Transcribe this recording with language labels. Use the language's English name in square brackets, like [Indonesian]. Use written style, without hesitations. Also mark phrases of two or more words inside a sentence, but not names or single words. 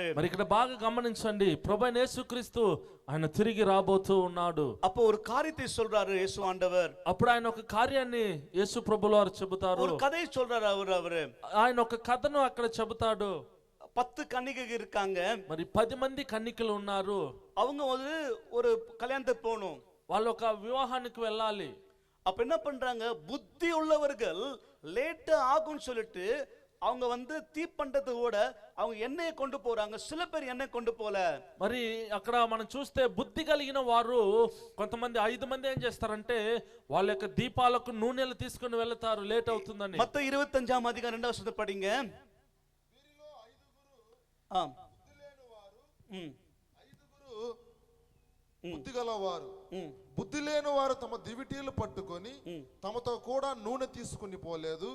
[Telugu] మరి ఇక్కడ బాగా గమనించండి, ప్రభువైన యేసుక్రీస్తు ఆయన తిరిగి రాబోతూ ఉన్నాడు. [Tamil] அப்போ ஒரு காரியத்தை சொல்றாரு இயேசு ஆண்டவர். [Telugu] అప్పుడు ఆయన ఒక కార్యాన్ని యేసు ప్రభువుల వారు చెబుతారు. [Tamil] ஒரு கதையை சொல்றாரு அவரு. [Telugu] ఆయన ఒక కథను అక్కడ చెబుతాడు. [Tamil] 10 கன்னிகைகள் இருக்காங்க. [Telugu] మరి 10 మంది కన్నికలు ఉన్నారు. [Tamil] அவங்க ஒரு கல்யாணத்துக்கு போகணும். [Telugu] వాళ్ళు ఒక వివాహానికి వెళ్ళాలి. [Tamil] அப்ப என்ன பண்றாங்க, புத்தி உள்ளவர்கள் லேட் ஆகும்னு சொல்லிட்டு அவங்க தீப்பண்டத்தோட அவங்க எண்ணெயை கொண்டு போறாங்க. சில பேர் எண்ணெய் கொண்டு போல. [Telugu] మరి అక్కడ మనం చూస్తే బుద్ధి కలిగిన వారు కొంతమంది 5 మంది ఏం చేస్తారంటే వాళ్ళ యొక్క దీపాలకు నూనెలు తీసుకుని వెళ్తారు, లేట్ అవుతుందని. మత్తయి 25వ అధ్యాయం 2వ వచనం పడింగ. బుద్ధి గలవారు, బుద్ధి లేని వారు తమ దివిటీలు పట్టుకొని తమతో కూడా నూనె తీసుకుని పోలేదు.